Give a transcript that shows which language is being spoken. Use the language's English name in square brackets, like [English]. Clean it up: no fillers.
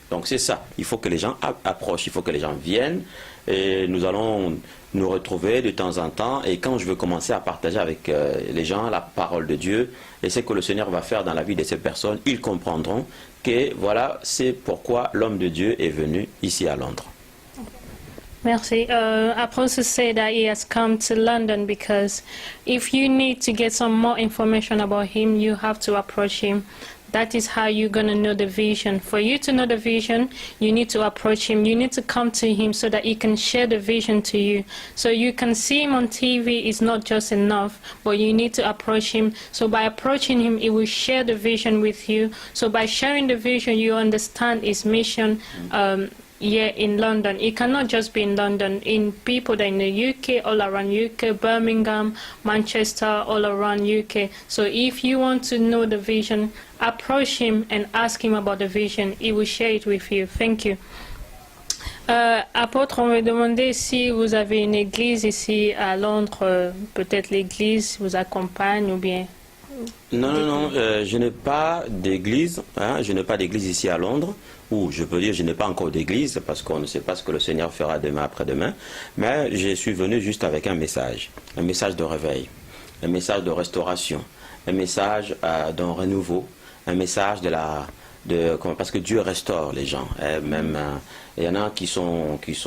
[French] Donc c'est ça, il faut que les gens approchent, il faut que les gens viennent et nous allons nous retrouver de temps en temps et quand je veux commencer à partager avec les gens la parole de Dieu et ce que le Seigneur va faire dans la vie de ces personnes, ils comprendront que voilà, c'est pourquoi l'homme de Dieu est venu ici à Londres. Merci. [English] Apostle said that he has come to London because if you need to get some more information about him, you have to approach him. That is how you're going to know the vision. For you to know the vision, you need to approach him. You need to come to him so that he can share the vision to you. So you can see him on TV is not just enough, but you need to approach him. So by approaching him, he will share the vision with you. So by sharing the vision, you understand his mission here in London. It cannot just be in London. In people that are in the UK, all around UK, Birmingham, Manchester, all around UK. So if you want to know the vision, approach him and ask him about the vision. He will share it with you. Thank you. [French] Apôtre, on me demandait si vous avez une église ici à Londres, peut-être l'église vous accompagne ou bien Non, non, non, je n'ai pas d'église, hein, je n'ai pas d'église ici à Londres, ou je peux dire je n'ai pas encore d'église parce qu'on ne sait pas ce que le Seigneur fera demain après-demain, mais je suis venu juste avec un message de réveil, un message de restauration, un message d'un renouveau, un message parce que Dieu restaure les gens, hein, même il y en a qui sont